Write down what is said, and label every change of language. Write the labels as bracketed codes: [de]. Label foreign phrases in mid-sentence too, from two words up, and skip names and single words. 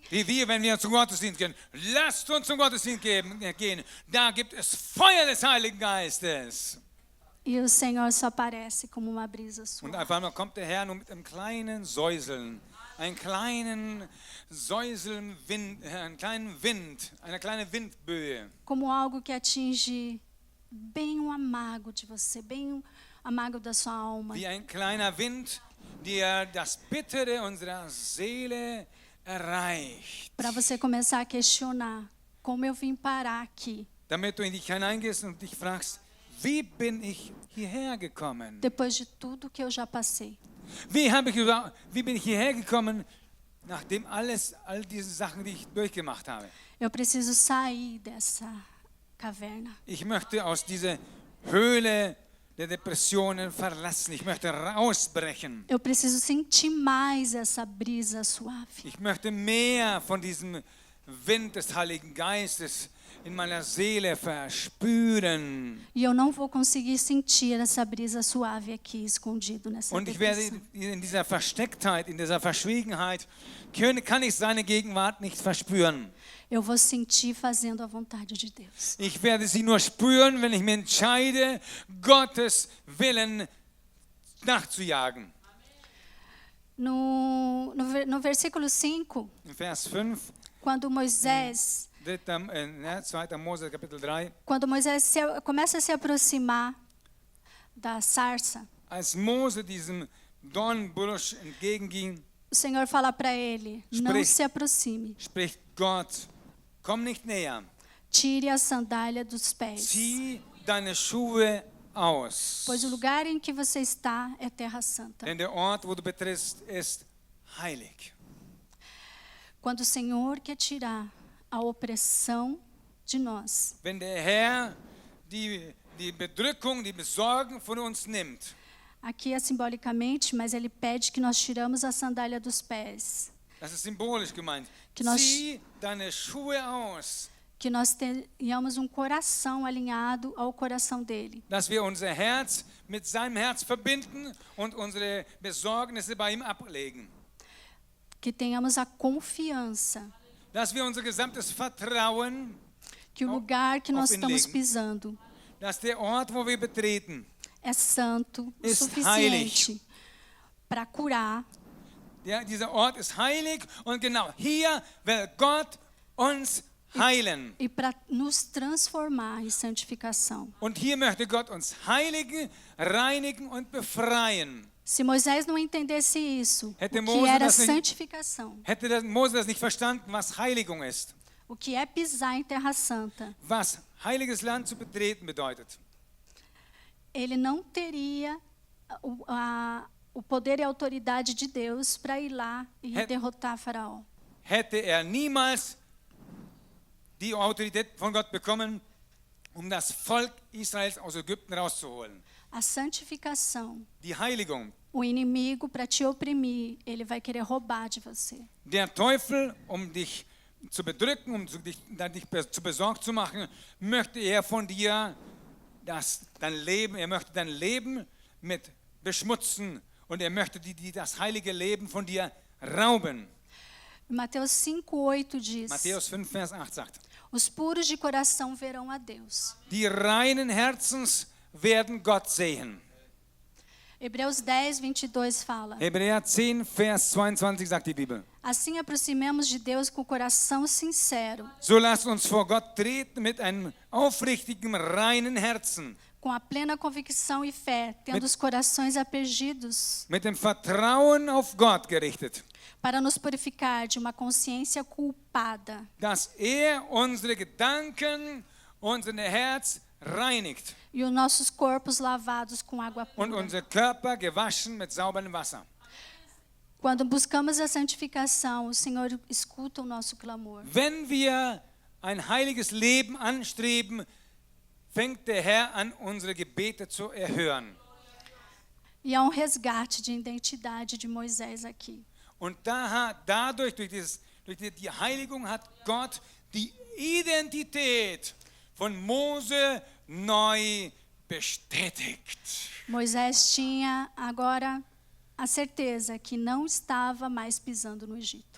[de] Wie wir, wenn wir zum Gottesdienst gehen. Lasst uns zum Gottesdienst gehen. Da gibt es Feuer des Heiligen Geistes. [pt] E o Senhor só aparece como uma brisa [de] Und [pt] suave. [de] auf einmal kommt der Herr nur mit einem kleinen Säuseln. Einen kleinen Säuseln, einen kleinen Wind, eine kleine Windböe. [pt] Como algo que atinge bem o amago de você, bem o amago da sua alma. [de] Wie ein kleiner Wind, der das Bittere unserer Seele erreicht. [pt] Para você começar a questionar como eu vim parar aqui, [de] Damit du in dich hineingehst und dich fragst, wie bin ich hierher gekommen? [pt] depois de tudo que eu já passei. [de] Wie bin ich hierher gekommen, nachdem all diese Sachen, die ich durchgemacht habe? [pt] Eu preciso sair dessa caverna. [de] Ich möchte aus dieser Höhle der Depressionen verlassen. Ich möchte rausbrechen. [pt] Eu preciso sentir mais essa brisa suave. [de] Ich möchte mehr von diesem Wind des Heiligen Geistes in meiner Seele verspüren. [pt] E eu não vou conseguir sentir essa brisa suave aqui, escondido nessa [de] Und ich werde [pt] depressão. [de] in dieser Verstecktheit, in dieser Verschwiegenheit, kann ich seine Gegenwart nicht verspüren. [pt] Eu vou sentir fazendo a vontade de Deus. [de] Ich werde sie nur spüren, wenn ich mich entscheide, Gottes Willen nachzujagen. [pt] No versículo 5, [de] In Vers 5, [pt] quando Moisés, [de] 2. Mose Kapitel 3, [pt] quando Moisés começa a se aproximar da sarça, [de] als Mose diesem Dornbusch entgegenging, [pt] o Senhor fala para ele: não [de] Sprich. [pt] se aproxime, [de] spricht Gott, komm nicht näher, [pt] tire a sandália dos pés, [de] zieh deine Schuhe aus. [pt] pois o lugar em que você está é terra santa. [de] Denn der Ort, wo du betrittst, ist heilig. [pt] Quando o Senhor quer tirar a opressão de nós, [de] Wenn der Herr die Bedrückung, die Besorgen von uns nimmt, [pt] aqui é simbolicamente, mas ele pede que nós tiramos a sandália dos pés, [de] das ist symbolisch gemeint, [pt] Que nós- [de] zieh deine Schuhe aus, [pt] que nós tenhamos um coração alinhado ao coração dele. [de] dass wir unser Herz mit seinem Herz verbinden und unsere Besorgnisse bei ihm ablegen. [pt] Que tenhamos a confiança [de] dass wir unser gesamtes Vertrauen, [pt] que o lugar que nós [de] auf ihn [pt] estamos [de] legen. [pt] pisando [de] dass der Ort, wo wir betreten, [pt] é santo o [de] Ist [pt] suficiente para curar, [de] dieser Ort ist heilig und genau hier will Gott uns heilen. [pt] e para nos transformar em santificação. [de] Und hier möchte Gott uns heiligen, reinigen und befreien. [pt] Se Moisés não entendesse isso, [de] Hätte [pt] o que [de] Mose [pt] era [de] das nicht- [pt] santificação, [de] Hätte Mose das nicht verstanden, was Heiligung ist, [pt] o que é pisar em terra santa, [de] was heiliges Land zu betreten bedeutet, [pt] ele não teria o poder e a autoridade de Deus para ir lá e derrotar Faraó. [de] hätte er niemals die Autorität von Gott bekommen, das Volk Israels aus Ägypten rauszuholen. [pt] A santificação, [de] Die Heiligung. [pt] o inimigo, para te oprimir, ele vai querer roubar de você. [de] Der Teufel, dich zu bedrücken, dich zu besorgt zu machen, möchte er von dir er möchte dein Leben mit beschmutzen und er möchte das heilige Leben von dir rauben. [pt] Mateus 5:8 diz: [de] Matthäus 5, Vers 8 sagt, [pt] os puros de coração verão a Deus. [de] die reinen Herzens werden Gott sehen. [pt] Hebreus 10:22 fala: [de] Hebräer 10, Vers 22 sagt die Bibel. [pt] assim aproximemos de Deus com o coração sincero, [de] So lasst uns vor Gott treten mit einem aufrichtigen, reinen Herzen, [pt] com a plena convicção e fé, tendo os corações apergidos, [de] mit dem Vertrauen auf Gott gerichtet, [pt] para nos purificar de uma consciência culpada, [de] dass unsere Gedanken, unser Herz reinigt [pt] e os nossos corpos lavados com água [de] und [pt] pura. [de] unser Körper gewaschen mit sauberem Wasser. [pt] Quando buscamos a santificação, o Senhor escuta o nosso clamor. [de] Wenn wir ein heiliges Leben anstreben, fängt der Herr an, unsere Gebete zu erhören. [pt] E há resgate de identidade de Moisés aqui. [de] Und durch die Heiligung hat Gott die Identität von Mose neu bestätigt. [pt] Moisés tinha agora a certeza que não estava mais pisando no Egito.